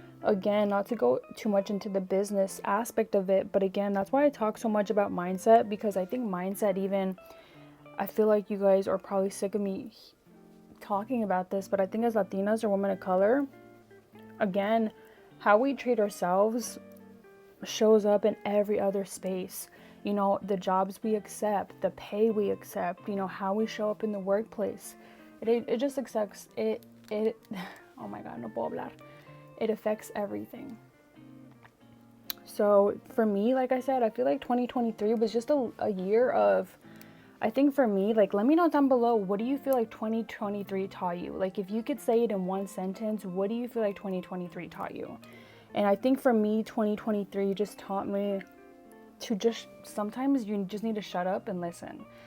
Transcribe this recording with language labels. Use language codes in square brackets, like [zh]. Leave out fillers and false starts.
[en] Again, not to go too much into the business aspect of it, but again, that's why I talk so much about mindset, because I think mindset, even, I feel like you guys are probably sick of me talking about this, but I think as Latinas or women of color, again, how we treat ourselves shows up in every other space. You know, the jobs we accept, the pay we accept, you know, how we show up in the workplace. It just accepts it. Oh my God, [es] no puedo hablar. [en] It affects everything. So for me, like I said, I feel like 2023 was just a year of, I think for me, like, let me know down below, what do you feel like 2023 taught you? Like, if you could say it in one sentence, what do you feel like 2023 taught you? And I think for me, 2023 just taught me to just, sometimes you just need to shut up and listen.